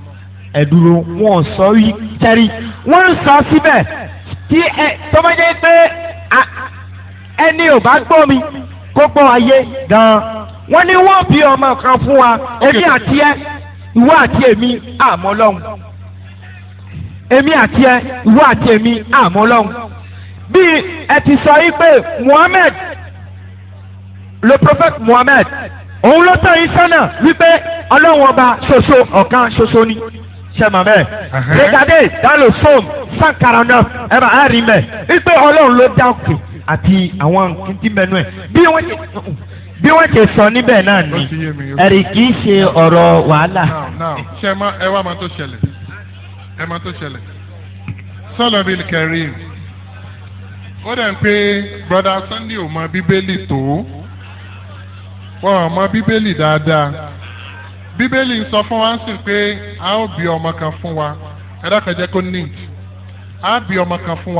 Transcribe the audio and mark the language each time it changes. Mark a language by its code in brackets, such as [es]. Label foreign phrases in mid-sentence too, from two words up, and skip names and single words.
[yo] ẹ dúró wọn sọ yìí tẹ́rí wọ́n ń sọ síbẹ̀ tí tọ́mọdé pé ẹni ò bá gbọ́ mi kó gbọ́ ayé gan-an wọ́n ní wọ́n bí ọmọ kan fún wa èmi àti ẹ ìwọ àti èmi àmọ́ lọ́hùn èmi àti ẹ ìwọ àti èmi àmọ́ lọ́hùn bí ẹ ti sọ yìí pé Muhammad [fr] le prophète [yo] Muhammad òun ló tọ́ yín sọ́nà wípé ọlọ́run ọba ṣoṣo ọ̀kan ṣoṣo ni sẹ́mà bẹ́ẹ̀. [fr] regardez dans le psaume 149 [yo] ẹ bá a rí mẹ́ wípé ọlọ́run ló dá òkè àti àwọn kìntì mẹ́nu ẹ̀ bí wọ́n ṣe sọ níbẹ̀ náà ni ẹ̀rì kì í ṣe ọ̀rọ̀ wàhálà. ṣe ẹ wá máa tó ṣẹlẹ̀ Sálù Abil Karim ó dẹ̀ ń pé brother Sunday ò mọ bíbélì tó wọn ò mọ bíbélì dáadáa bíbélì ń sọ fún wa sí pé a ó bí ọmọ kan fún wa ẹ̀dá kan jẹ́ kó neat a bí ọmọ kan fún